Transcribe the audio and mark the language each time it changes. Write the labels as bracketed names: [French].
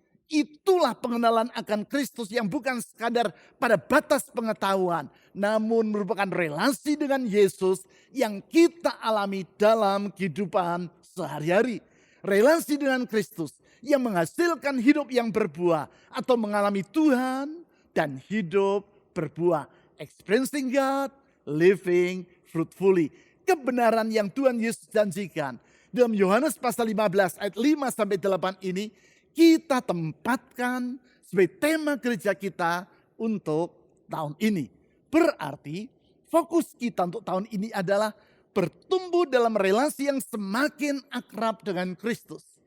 [Indonesian] Itulah pengenalan akan Kristus yang bukan sekadar pada batas pengetahuan, namun merupakan relasi dengan Yesus yang kita alami dalam kehidupan sehari-hari. Relasi dengan Kristus yang menghasilkan hidup yang berbuah atau mengalami Tuhan dan hidup berbuah. [English] Experiencing God, living fruitfully. [Indonesian] Kebenaran yang Tuhan Yesus janjikan dalam Yohanes pasal 15 ayat 5 sampai 8 ini kita tempatkan sebagai tema gereja kita untuk tahun ini. Berarti fokus kita untuk tahun ini adalah bertumbuh dalam relasi yang semakin akrab dengan Kristus.